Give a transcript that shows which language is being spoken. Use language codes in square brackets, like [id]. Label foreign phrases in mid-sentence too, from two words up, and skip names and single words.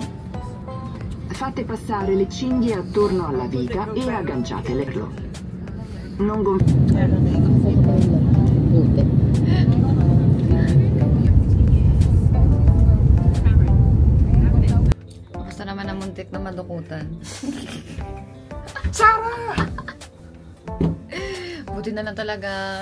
[it] Fate passare le cinghie attorno alla vita e agganciatele. Non [tl] Basta naman ang muntik na madukutan. Sarah! Buti na lang talaga.